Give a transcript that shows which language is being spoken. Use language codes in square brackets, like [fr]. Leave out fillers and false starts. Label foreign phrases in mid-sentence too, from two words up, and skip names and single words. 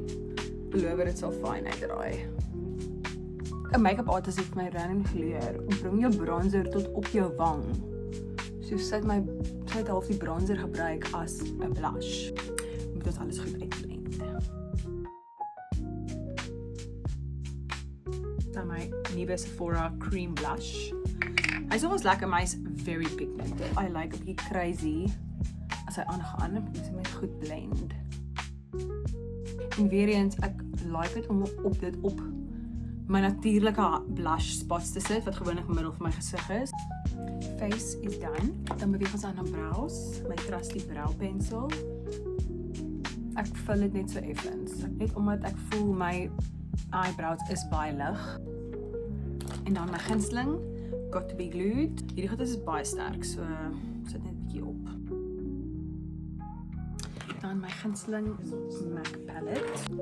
[af] Beloof dit sal fyn uitdraai. 'n [en] Make-up artist [af] het my random geleer om bring jou bronzer tot op jou wang. So sy het half die bronzer gebruik as 'n blush. Moet dit alles goed uitblend. My nuwe Sephora [en] cream blush. [af] Hy's nogals lekker, maar hy's [en] very pigmented. I like [af] 'n bietjie crazy as hy aangaan, dis net goed blend. En weer eens, ek like dit om dit op my natuurlike [en] blush spots [af] te sit wat gewoonlik in die middel van my gesig is. [en] Face is done. [af] Dan beweeg ons aan na brows, my [en] trusty brow pencil. [af] Ek vul dit net so effens, net omdat ek voel my eyebrows is baie lig. En dan my gunsteling, Got to be Glued. Hierdie goed is baie sterk, so sit net 'n bietjie op. Dan my gunsteling MAC palette.